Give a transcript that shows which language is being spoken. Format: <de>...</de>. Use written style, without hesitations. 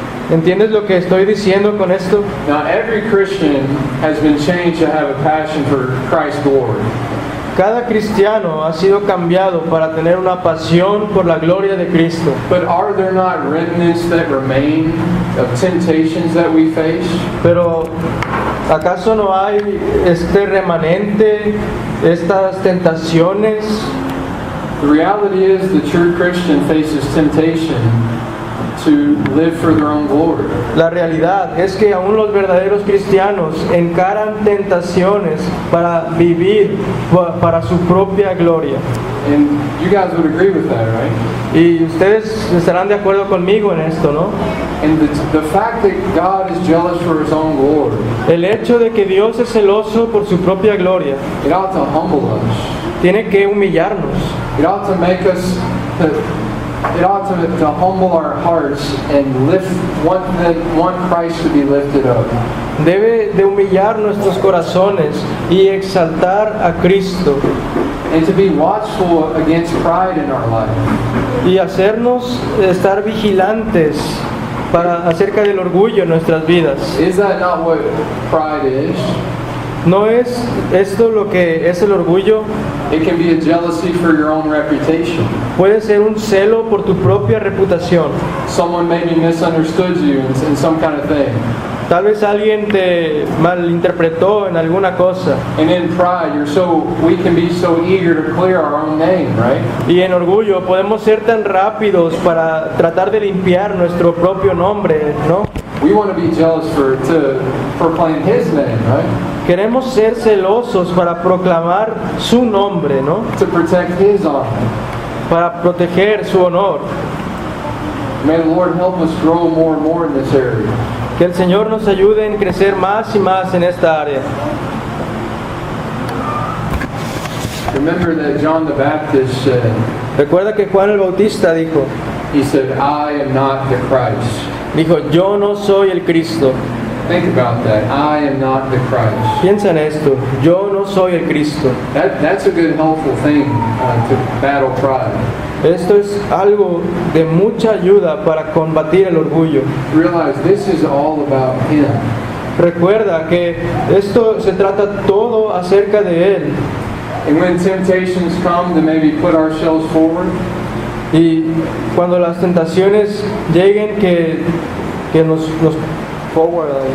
<es>¿Entiendes lo que estoy diciendo con esto?</es> <en>Now every Christian has been changed to have a passion for Christ's glory.</en> <es>Cada cristiano ha sido cambiado para tener una pasión por la gloria de Cristo.</es> <en>But are there not remnants that remain of temptations that we face?</en> <es>Pero ¿acaso no hay este remanente, estas tentaciones?</es> <en>The reality is the true Christian faces temptation to live for their own glory.</en> <es>La realidad es que aún los verdaderos cristianos encaran tentaciones para vivir para su propia gloria.</es> <en>And you guys would agree with that, right?</en> <es>Y ustedes estarán de acuerdo conmigo en esto, ¿no?</es> <en>And the fact that God is jealous for His own glory,</en> <es>El hecho de que Dios es celoso por su propia gloria</es> <en>it ought to humble us.</en> <es>tiene que humillarnos.</es> <en>It ought to make us it ought to humble our hearts and lift one Christ to be lifted up.</en> <es>Debe de humillar nuestros corazones y exaltar a Cristo</es> <en>And to be watchful against pride in our life.</en> <es>y hacernos estar vigilantes acerca del orgullo en nuestras vidas.</es> <en>Is that not what pride is?</en> <es>¿No es esto lo que es el orgullo?</es> <en>It can be a jealousy for your own reputation.</en> <es>Puede ser un celo por tu propia reputación.</es> <en>Someone maybe misunderstood you in some kind of thing.</en> <es>Tal vez alguien te malinterpretó en alguna cosa.</es> <en>And in pride, we can be so eager to clear our own name, right?</en> <es>Y en orgullo podemos ser tan rápidos para tratar de limpiar nuestro propio nombre, ¿no?</es> <en>We want to be jealous to proclaim His name, right?</en> <es>Queremos ser celosos para proclamar su nombre, ¿no?</es> <en>To protect His honor.</en> <es>Para proteger su honor.</es> <en>May the Lord help us grow more and more in this area.</en> <es>Que el Señor nos ayude en crecer más y más en esta área.</es> <en>Remember that John the Baptist said,</en> <es>Recuerda que Juan el Bautista dijo,</es> <en>he said, I am not the Christ.</en> <es>yo no soy el Cristo.</es> <en>Think about that. I am not the Christ.</en> <es>Piensa en esto, yo no soy el Cristo.</es> <en>That's a good, helpful thing to battle pride.</en> <es>Esto es algo de mucha ayuda para combatir el orgullo.</es> <en>Realize this is all about Him.</en> <es>Recuerda que esto se trata todo acerca de Él.</es> <en>And when temptations come to maybe put ourselves forward,</en> <es>Y cuando las tentaciones lleguen que nos</es> <en>forward,</en>